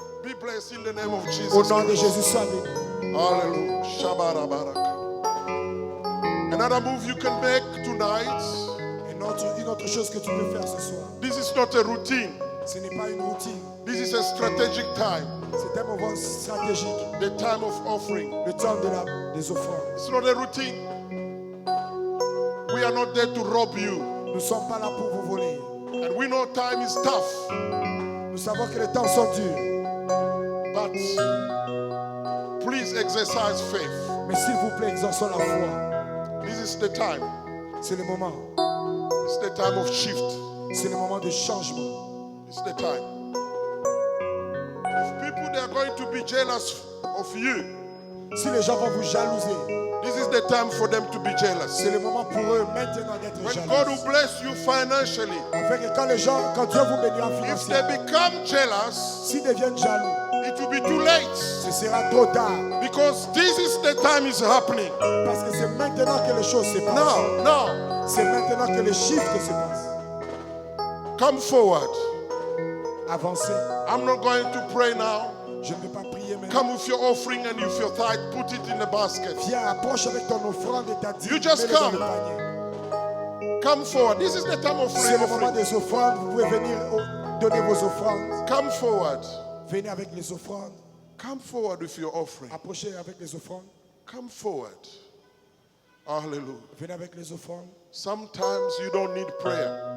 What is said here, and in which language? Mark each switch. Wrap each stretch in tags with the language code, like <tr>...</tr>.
<en>Be blessed in the name of Jesus</en> <fr>Au nom de</fr> <en>Christ.</en> <fr>Jésus, sois béni. Hallelujah. Shabara baraka.</fr> <en>Another move you can make tonight.</en> <fr>Une autre chose que tu peux faire ce soir,</fr> <en>This is not a routine.</en> <fr>ce n'est pas une routine,</fr> <en>This is a strategic time.</en> <fr>c'est un moment stratégique,</fr> <en>The time of offering.</en> <fr>le temps des offrandes.</fr> <en>It's not a routine. We are not there to rob you.</en> <fr>Nous ne sommes pas là pour vous voler.</fr> <en>And we know time is tough.</en> <fr>Nous savons que les temps sont durs,</fr> <en>But please exercise faith.</en> <fr>mais s'il vous plaît, exerçons la foi.</fr> <en>This is the time.</en> <fr>C'est le moment,</fr> <en>It's the time of shift.</en> <fr>c'est le moment de changement.</fr> <en>It's the time. If people they are going to be jealous of you,</en> <fr>Si les gens vont vous jalouser,</fr> <en>this is the time for them to be jealous.</en> <fr>c'est le moment pour eux maintenant d'être</fr> <en>When God</en> <fr>jaloux.</fr> <en>will bless you financially,</en> <fr>Afin que quand Dieu vous bénira</fr> <en>if they</en> <fr>financièrement,</fr> <en>become jealous,</en> <fr>s'ils deviennent jaloux,</fr> <en>it will be too late.</en> <fr>ce sera trop tard.</fr> <en>Because this is the time is happening.</en> <fr>Parce que c'est maintenant que les choses se passent.</fr> <en>Now, now,</en> <fr>C'est maintenant que les chiffres se passent.</fr> <en>come forward.</en> <fr>Avancez.</fr> <en>I'm not going to pray now.</en> <fr>Je ne vais pas prier maintenant.</fr> <en>Come with your offering and with your tithe, put it in the basket.</en> <fr>Viens, approche avec ton offrande et ta dîme.</fr> <en>You just</en> <fr>mets-le dans</fr> <en>come.</en> <fr>le panier.</fr> <en>Come forward. This is the time of</en> <fr>C'est le moment</fr> <en>offering.</en> <fr>des offrandes. Vous pouvez venir donner vos offrandes.</fr> <en>Come forward.</en> <fr>Venez avec les offrandes.</fr> <en>Come forward with your offering.</en> <fr>Approchez avec les offrandes.</fr> <en>Come forward. Hallelujah.</en> <fr>Venez avec les offrandes.</fr> <en>Sometimes you don't need prayer.</en>